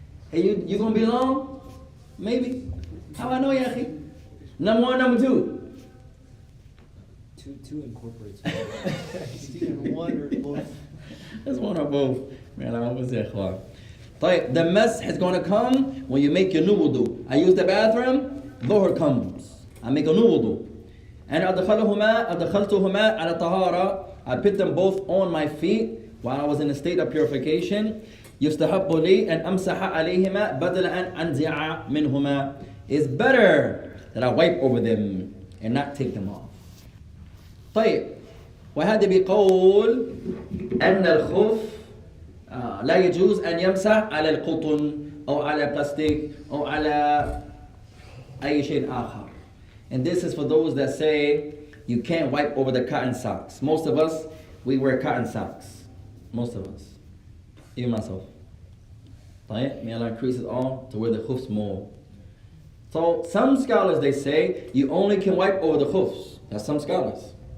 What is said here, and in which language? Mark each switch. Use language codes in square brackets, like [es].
[en] Hey, you gonna be long? Maybe. How I know, Yahi? Number 1, number 2. Two incorporates. It's either 1 or both. It's 1 or both. Man, I always say ikhwan. طيب, the mess is going to come when you make your new wudu. I use the bathroom, dhuhr comes. I make a new wudu. [ar] And أدخلتهما على طهارة. [en] I put them both on my feet while I was in a state of purification. [ar] يستحب لي أن أمسح عليهما بدل أن أنزع منهما. [en] It's better that I wipe over them and not take them off. [ar] طيب, وهذا بقول أن الخف لا يجوز أن يمسح على القطن أو على بلاستيك أو على أي شيء آخر. [en] And this is for those that say you can't wipe over the cotton socks. Most of us, we wear cotton socks. Most of us. Even myself. طيب, may Allah increase it all to wear the khufs more. So some scholars, they say you only can wipe over the khufs. That's some scholars.